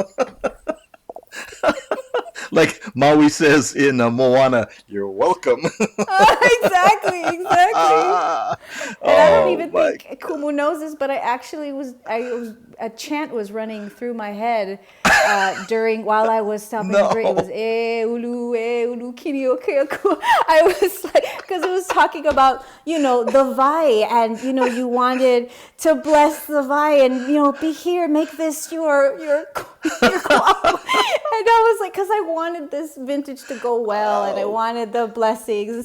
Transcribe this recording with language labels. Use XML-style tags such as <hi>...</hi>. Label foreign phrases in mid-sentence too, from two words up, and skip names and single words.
<en>Like Maui says in Moana, you're welcome. Exactly. And I don't even think Kumu knows this, but a chant was running through my head while I was stopping the drink.</en> <haw>It was ulu kini o keaku.</haw> <en>I was like, because it was talking about, the vai, and, you wanted to bless the vai and, be here, make this your koala. And I was like, because I wanted this vintage to go well, and I wanted the blessings.</en>